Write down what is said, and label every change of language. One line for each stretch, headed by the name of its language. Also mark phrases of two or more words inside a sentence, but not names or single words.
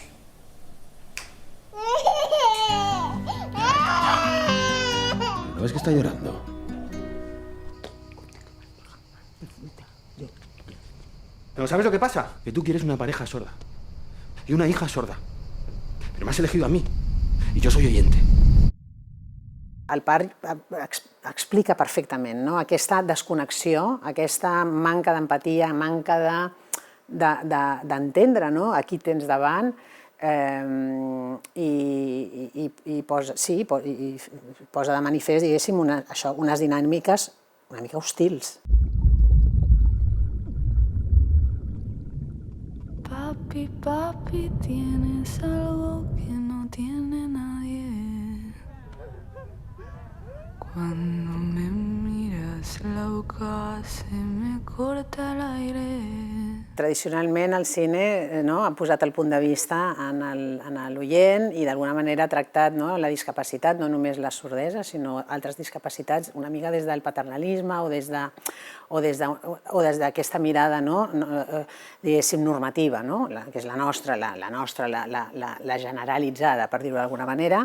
Spanish: ¿No ves que está llorando? Pero ¿sabes lo que pasa? Que tú quieres una pareja sorda y una hija sorda. Pero me has elegido a mí y yo soy oyente.
Catalan: El pare explica perfectament aquesta desconnexió, aquesta manca d'empatia, manca d'entendre a qui tens davant, i posa de manifest, diguéssim, unes dinàmiques una mica hostils.
Spanish: Papi, papi, tienes algo que no tiene nadie. Cuando me miras la boca se me corta el aire.
Catalan: Tradicionalment el cine ha posat el punt de vista en l'oient i d'alguna manera ha tractat la discapacitat, no només la sordesa, sinó altres discapacitats, una mica des del paternalisme o des d'aquesta mirada, diguéssim, normativa, que és la nostra, la generalitzada, per dir-ho d'alguna manera.